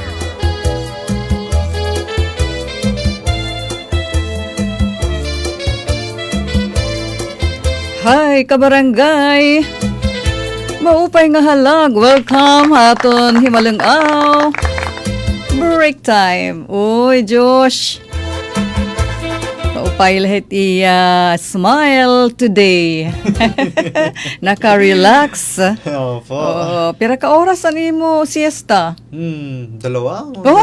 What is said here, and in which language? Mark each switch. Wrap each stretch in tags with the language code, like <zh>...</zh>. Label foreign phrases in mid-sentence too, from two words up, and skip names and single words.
<war>Hi, kabarangay! Maupay nga halag, welcome haton himalungaw.</war> <en>Break time.</en> <war>Uy, Josh. Maupay lahat</war> <en>smile today.</en> <war>Naka-relax.</war> <tl>Opo.</tl> <war>Pira ka oras ani mo siesta?</war> <tl>Dalawa. Oh!</tl>